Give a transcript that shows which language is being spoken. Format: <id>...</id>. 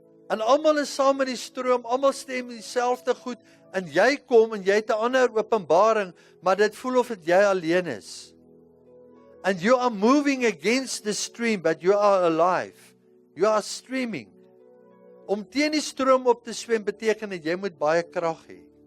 <af>En almal is saam met die stroom, almal stem dieselfde goed, en jy kom en jy het 'n ander openbaring, maar dit voel of dit jy alleen is.</af> <en>And you are moving against the stream, but you are alive. You are streaming.</en> <af>Om teen die stroom op te swem beteken dat jy moet baie krag hê.</af>